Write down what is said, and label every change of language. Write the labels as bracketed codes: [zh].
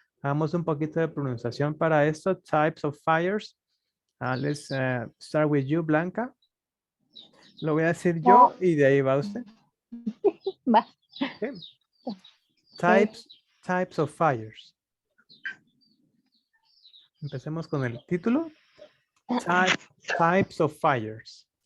[es] Hagamos un poquito de pronunciación para esto. [en] Types of fires. Let's start with you, Blanca. [es] Lo voy a decir yo y de ahí va usted. Va. [en] Okay. Types of fires. [es] Empecemos con el título. [en] Types of fires.